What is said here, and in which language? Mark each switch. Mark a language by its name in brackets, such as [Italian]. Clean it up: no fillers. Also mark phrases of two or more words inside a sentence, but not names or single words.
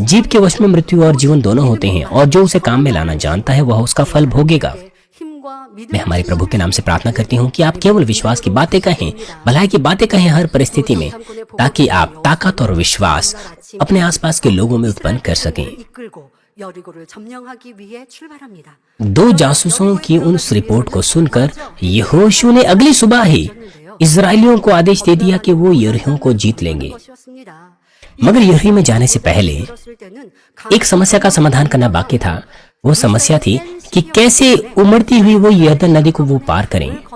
[Hindi] जीव के वश में मृत्यु और जीवन दोनों होते हैं, और जो उसे काम में लाना जानता है वह उसका फल भोगेगा। मैं हमारे प्रभु के नाम से प्रार्थना करती हूँ कि आप केवल विश्वास की बातें कहें, भलाई की बातें कहें हर परिस्थिति में, ताकि आप ताकत और विश्वास अपने आसपास के लोगों में उत्पन्न कर सकें। [Korean] 여리고를 점령하기 위해 출발합니다. [Hindi] दो जासूसों की उस रिपोर्ट को सुनकर यहोशू ने अगली सुबह ही इजरायलियों को आदेश दे दिया कि वो यरीहो को जीत लेंगे। मगर यरीहो में जाने से पहले एक समस्या का समाधान करना बाकी था। वो समस्या थी कि कैसे उमड़ती हुई वो यरदन नदी को वो पार करें।